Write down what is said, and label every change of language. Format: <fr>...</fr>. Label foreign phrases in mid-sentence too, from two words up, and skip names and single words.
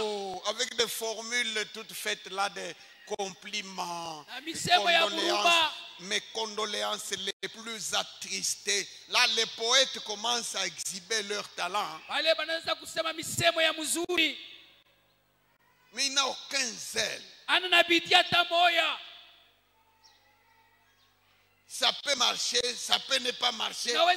<fr>Oh, avec des formules toutes faites là, des compliments,</fr> <sw>na</sw> <fr>des</fr> <sw>misemo ya</sw> <fr>condoléances,</fr> <sw>huruma.</sw> <fr>mes condoléances les plus attristées. Là, les poètes commencent à exhiber leur talent,</fr> <sw>Wale wanaweza kusema misemo ya mzuri,</sw> <fr>mais il n'a aucun zèle.</fr> <sw>ana na bidii hata moya.</sw> <fr>Ça peut marcher, ça peut ne pas marcher.</fr> <sw>Naweza</sw>